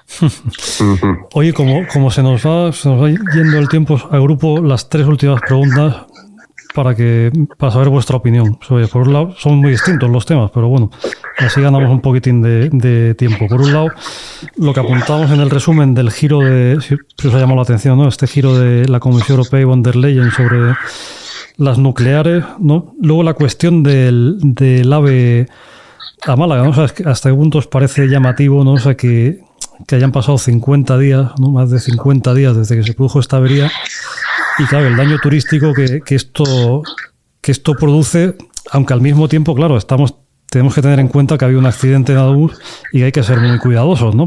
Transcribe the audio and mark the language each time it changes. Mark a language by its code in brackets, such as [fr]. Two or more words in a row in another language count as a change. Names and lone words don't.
[es] Oye, como se nos va yendo el tiempo, agrupo las tres últimas preguntas para saber vuestra opinión. Por un lado, son muy distintos los temas, pero bueno, así ganamos un poquitín de tiempo. Por un lado, lo que apuntamos en el resumen del giro si os ha llamado la atención, ¿no? Este giro de la Comisión Europea y von der Leyen sobre las nucleares, ¿no? Luego la cuestión del AVE a Málaga, ¿no? O sea, hasta qué punto os parece llamativo, ¿no? O sea, que hayan pasado 50 días, ¿no? Más de 50 días desde que se produjo esta avería. Y claro, el daño turístico que esto produce, aunque al mismo tiempo, claro, tenemos que tener en cuenta que había un accidente en Adur y que hay que ser muy cuidadosos, ¿no?